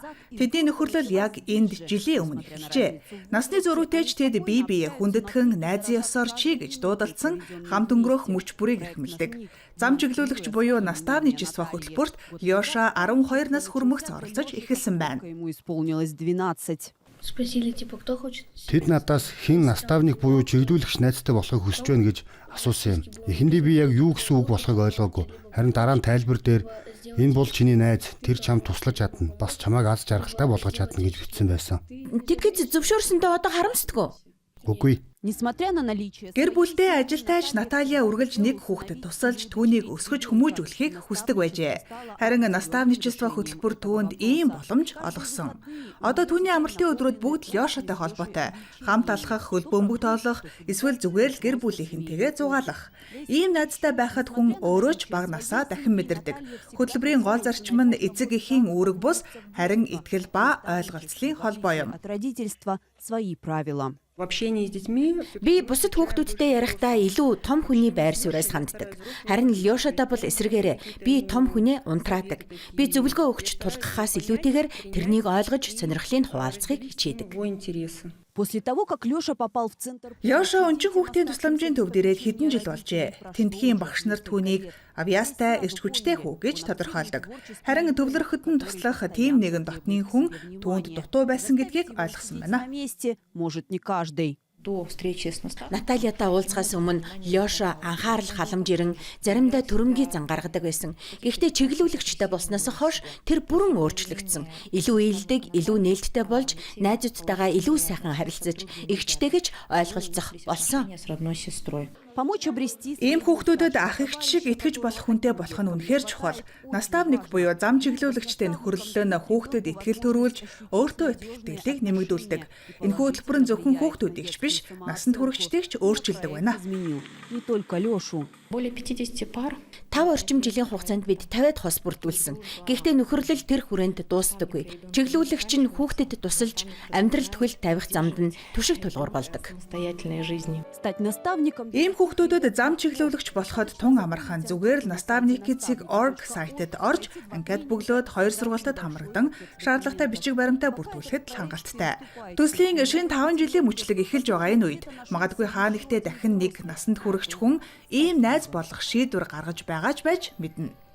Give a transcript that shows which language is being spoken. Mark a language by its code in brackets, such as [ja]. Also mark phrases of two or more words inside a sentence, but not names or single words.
[mn] Тэдний нөхөрлөл яг энд жилийн өмнө эхэлжээ. Насны зөрүүтэйч тэд бие бие хүндэтгэн найзын ёсоор чи гэж дуудалцсан хамт өнгөрөх мөч бүрийг эрхэмлдэг. Зам чиглүүлэгч буюу наставничество хөтөлбөрт Лёша 12 нас хүрмэгц оролцож эхэлсэн байна. [ru] Спросили, типа, кто хочет? [mn] Тэд надаас хэн наставник буюу чиглүүлэгч найзтай болохыг хүсэж байна гэж асуусан юм. Эхэндээ би яг юу гэсэн үг болохыг ойлгоогүй. Харин дараа нь тайлбар дээр энэ бол чиний найз, тэр чамд туслаж чадна. Бас чамайг аз жаргалтай болгож чадна гэж бичсэн байсан. Тэгэхэд зөвшөөрсөндөө одоо харамсдаггүй. Үгүй. [ru] Несмотря на наличие... [mn] Гэр бүлдээ ажилтайч Наталья үргэлж нэг хүүхдэд тусалж түүнийг өсгөж хүмүүжүүлэхийг хүсдэг байжээ. Харин наставничество хөтөлбөр түүнд ийм боломж олгосон. Одоо түүний амралтын өдрүүд бүгд Лёшатай холбоотой. Хамт алхах, хөл бөмбөг тоолох, эсвэл зүгээр л гэр бүлийнхэнтэйгээ зугаалах. Ийм найзтай байхад хүн өөрөө ч бага насаа дахин мэдэрдэг. Хөтөлбөрийн гол зарчим нь эцэг эхийн үүрэг бус, харин итгэл ба ойлголцлын холбоо юм. [ru] От родительства свои правила. В общении с детьми [mn] Би бусад хүүхдүүдтэй ярихдаа илүү том хүний байр сууриас ханддаг. Харин Лёшатай бол эсрэгээрээ би том хүнээ унтраадаг. Би зөвлөгөө өгч тулгахаас илүүтэйгээр тэрнийг ойлгож сонирхлыг хуваалцахыг хичээдэг. [ru] его интересы. После того, как Лёша попал в центр... [mn] Лёша өнчин хүүхдийн тусламжийн төвд ирээд хэдэн жил болжээ. Тентхийн багш нар түүнийг авьяастай, эрч хүчтэй хүү гэж тодорхойлдог. Харин төвлөрөхөд нь туслах тийм нэгэн дотны хүн түүнд дутуу байсан гэдгийг ойлгосон байна. [ru] На месте может не каждый. До встречи с наставником. [mn] Натальятай уулзахаас өмнө Лёша анхаарал халамжирэн заримдаа төрөмгийн зан гаргадаг байсан. Гэхдээ чиглүүлэгчтэй болсноос хойш тэр бүрэн өөрчлөгдсөн. Илүү ийлдэг, илүү нээлттэй болж, найзуудтайгаа илүү сайхан харилцаж, эгчтэйгэж ойлголцох болсон. [ru] С родной сестрой. Помочь обрести... [mn] Ийм хүүхдүүдэд ах эгч шиг итгэж болох хүнтэй болох нь үнэхээр чухал. Наставник буюу зам чиглүүлэгчтэй нөхөрлөлөө нь хүүхдэд итгэл төрүүлж, өөртөө итгэлийг нэмэгдүүлдэг. Энэ хөтөлбөр нь зөвхөн хүүхдүүдийг ч биш, насанд хүрэгчдийг ч өөрчилдөг байна. [ru] Изменил. Не только Лёшу. Более 50 пар. [mn] 5 орчим жилийн хугацаанд бид 50-ад хос бүрдүүлсэн. Гэхдээ нөхөрлөл тэр хүрээнд дуустдаггүй. Чиглүүлэгч нь хүүхдэд тусалж, амьдрал төхөл тавих замд нь түшиг тулгуур болдог. [ru] Самостоятельной жизни. Стать наставником... [mn] Ийм хүүхдүүдэд зам чиглүүлэгч болоход тун амархан зүгээр л nastavnik.org сайтэд орж анкет бөглөөд 2 сургалтад хамрагдан шаардлагатай бичиг баримтаа бүрдүүлэхэд л хангалттай. Төслийн шинэ 5 жилийн мөчлөг эхэлж байгаа энэ үед магадгүй хаа нэгтээ дахин нэг насанд хүрэгч хүн ийм найз болох шийдвэр гаргаж байгаач байж мэднэ.